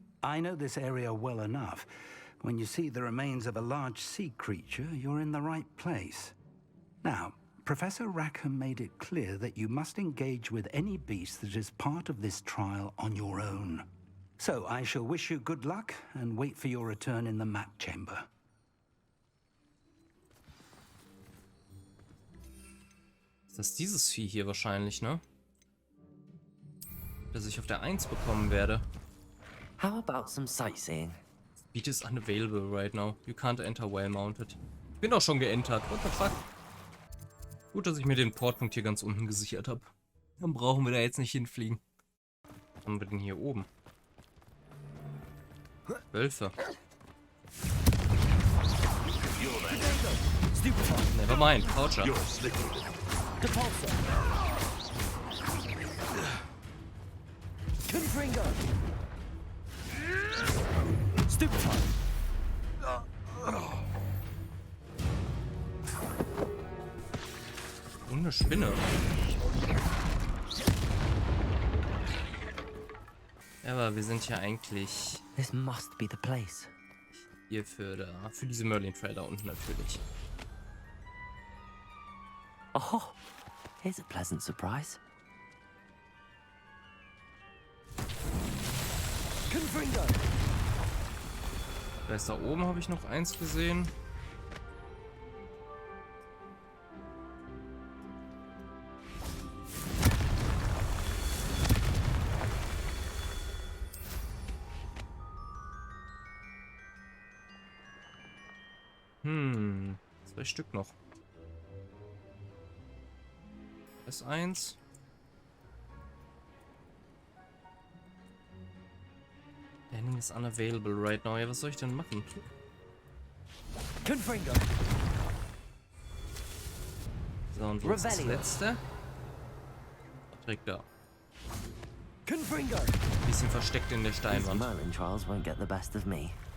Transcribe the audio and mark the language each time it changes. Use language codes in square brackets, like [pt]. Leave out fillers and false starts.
[en] I know this area well enough. When you see the remains of a large sea creature, you're in the right place. Now, Professor Rackham made it clear that you must engage with any beast that is part of this trial on your own. So I shall wish you good luck and wait for your return in the map chamber. [de] Das ist dieses Vieh hier wahrscheinlich, ne? Das ich auf der 1 bekommen werde. [en] How about some sightseeing? Speed is unavailable right now. You can't enter while mounted. [de] Ich bin doch schon geentert. [en] What the fuck? [de] Gut, dass ich mir den Portpunkt hier ganz unten gesichert habe. Dann brauchen wir da jetzt nicht hinfliegen. Was haben wir denn hier oben? Wölfe. [en] Never mind, Poucher. Confringo. Stupefy. [de] Und eine Spinne. Ja, aber wir sind ja eigentlich... [en] This must be the place. [de] Hier für diese Merlin Trail da unten natürlich. [en] Oh, here's a pleasant surprise. Confringo. [de] Da ist da oben, habe ich noch eins gesehen. Zwei Stück noch. S1. [en] Landing is unavailable right now. [de] Ja, was soll ich denn machen? Confringo. So, und wo ist das letzte? Direkt da. Confringo. Bisschen versteckt in der Steinwand. [en] These Merlin trials won't get the best of me.